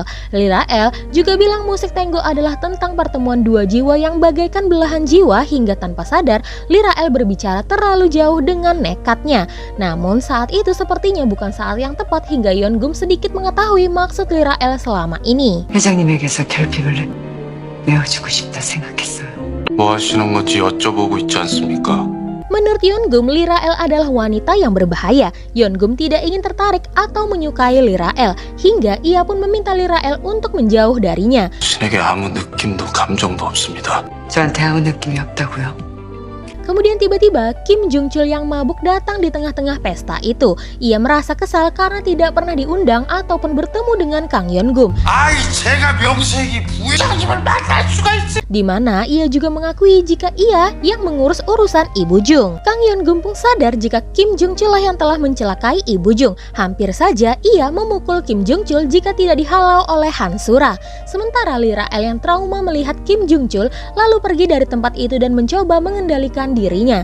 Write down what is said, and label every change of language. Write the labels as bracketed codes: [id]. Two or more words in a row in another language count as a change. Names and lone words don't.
[id] Lirael juga bilang musik tango adalah tentang pertemuan dua jiwa yang bagaikan belahan jiwa, hingga tanpa sadar Lirael berbicara terlalu jauh dengan nekatnya. Namun saat itu sepertinya bukan saat yang tepat, hingga Yeongum sedikit mengetahui maksud Lirael selama ini. [ko] 회장님에게서 결핍을 메워주고 싶다 생각했어요. 뭐 하시는 건지 여쭤보고 있지 않습니까? [id] Menurut Yeongum, Lirael adalah wanita yang berbahaya. Yeongum tidak ingin tertarik atau menyukai Lirael, hingga ia pun meminta Lirael untuk menjauh darinya. [ko] 신에게 아무 느낌도 감정도 없습니다. 저한테 아무 느낌이 없다고요? [id] Kemudian tiba-tiba Kim Jung Chul yang mabuk datang di tengah-tengah pesta itu. Ia merasa kesal karena tidak pernah diundang ataupun bertemu dengan Kang Yeongum. [ko] 아이, 제가 명색이 부회장님을 만날 수가 있어. [id] Di mana ia juga mengakui jika ia yang mengurus urusan Ibu Jung. Kang Yeongum pun sadar jika Kim Jung Chul lah yang telah mencelakai Ibu Jung. Hampir saja ia memukul Kim Jung Chul jika tidak dihalau oleh Hansura. Sementara Lirael yang trauma melihat Kim Jung Chul lalu pergi dari tempat itu dan mencoba mengendalikan dirinya.